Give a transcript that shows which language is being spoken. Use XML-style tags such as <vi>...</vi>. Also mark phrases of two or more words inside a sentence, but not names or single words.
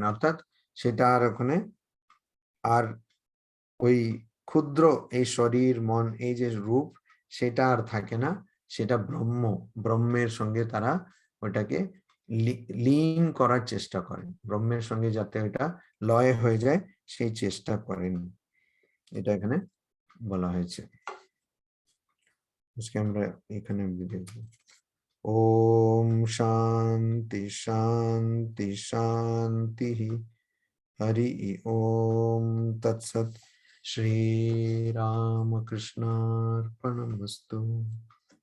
<bn>অর্থাৎ সেটা আর ওখানে আর ওই ক্ষুদ্র এই শরীর মন এই যে রূপ সেটা আর থাকে না, সেটা ব্রহ্মের সঙ্গে তারা ওটাকে লীন করার চেষ্টা করেন, ব্রহ্মের সঙ্গে যাতে ওটা লয় হয়ে যায় সেই চেষ্টা করেন, এটা এখানে বলা হয়েছে। আজকে আমরা এখানে দেখব।</bn> <sa>ओम शांति शांति शांति। हरि ओम तत्सत। श्री राम कृष्णार्पणमस्तु।</sa>